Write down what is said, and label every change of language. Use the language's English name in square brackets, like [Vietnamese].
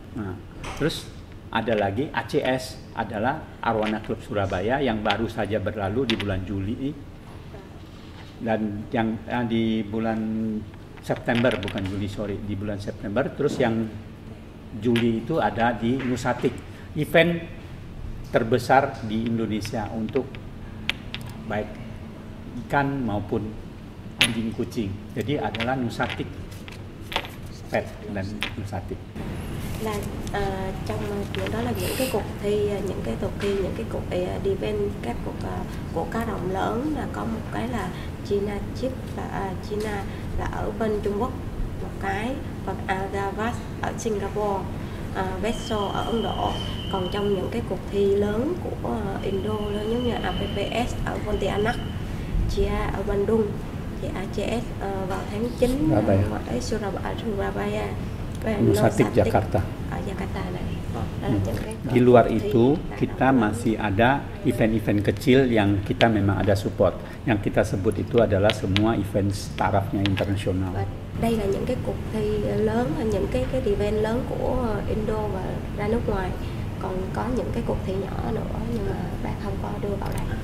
[Indonesian] Nah, terus ada lagi ACS adalah Arwana Klub Surabaya yang baru saja berlalu di bulan Juli, dan yang di bulan September, bukan Juli, sorry, di bulan September. Terus yang Juli itu ada di Nusatik, event terbesar di Indonesia untuk baik ikan maupun anjing kucing. Jadi adalah Nusatik PET dan Nusatik. [Vietnamese] Là trong những đó là những cái cuộc thi, những cái cuộc thi, những cái cuộc event, các cuộc của cá đồng lớn, là có một cái là China Chip là China là ở bên Trung Quốc một cái, và Agavas ở Singapore, Vessel ở Ấn Độ. Còn trong những cái cuộc thi lớn của Indo giống như APPS ở Pontianak, Chia ở Bandung, thì ACS vào tháng 9 ở Surabaya, Nusatik Jakarta. Ở Jakarta này. [Indonesian] Di luar itu kita masih ada event-event kecil yang kita memang ada support. Yang kita sebut itu adalah semua event tarafnya internasional. [Vietnamese] Và đây là những cái cuộc thi lớn, những cái event lớn của Indo và ra nước ngoài. Còn có những cái cuộc thi nhỏ nữa nhưng mà bác không có đưa vào đây.